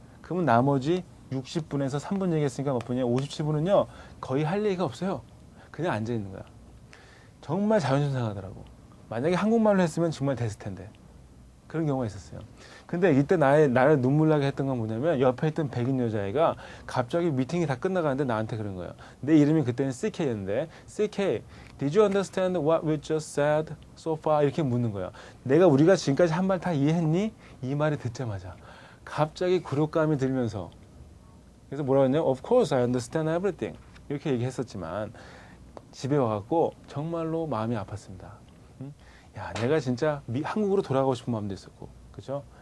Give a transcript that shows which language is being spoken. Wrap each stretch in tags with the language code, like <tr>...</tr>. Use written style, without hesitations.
<ko>그러면 나머지 60분에서 3분 얘기했으니까 몇 분이에요? 57분은요 거의 할 얘기가 없어요. 그냥 앉아있는 거야. 정말 자존심 상하더라고. 만약에 한국말로 했으면 정말 됐을 텐데. 그런 경우가 있었어요. 근데 이때 나를 눈물 나게 했던 건 뭐냐면 옆에 있던 백인 여자애가 갑자기 미팅이 다 끝나가는데 나한테 그런 거예요. 내 이름이 그때는 CK였는데,</ko> <en>CK, did you understand what we just said so far?</en> <ko>이렇게 묻는 거예요. 우리가 지금까지 한 말 다 이해했니? 이 말을 듣자마자 갑자기 굴욕감이 들면서, 그래서 뭐라고 했냐면</ko> <en>of course I understand everything</en> <ko>이렇게 얘기했었지만 집에 와갖고 정말로 마음이 아팠습니다. 야, 내가 진짜 한국으로 돌아가고 싶은 마음도 있었고, 그죠?</ko>